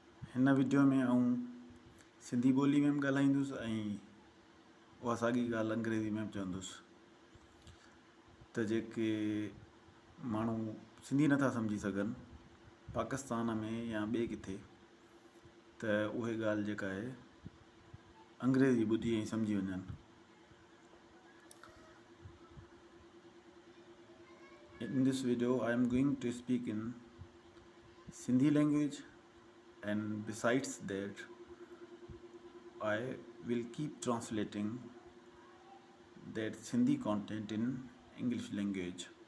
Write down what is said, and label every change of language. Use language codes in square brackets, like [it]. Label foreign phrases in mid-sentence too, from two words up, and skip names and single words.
[sd] हिन वीडियो में आऊं सिंधी ॿोली में बि ॻाल्हाईंदुसि ऐं उहा साॻी ॻाल्हि अंग्रेज़ी में बि चवंदुसि त जेके माण्हू सिंधी नथा सम्झी सघनि पाकिस्तान में या ॿिए किथे त उहे ॻाल्हि जेका आहे अंग्रेज़ी ॿुधी ऐं सम्झी वञनि. [en] In this video I am going to speak in Sindhi language, and besides that I will keep translating that Sindhi content in English language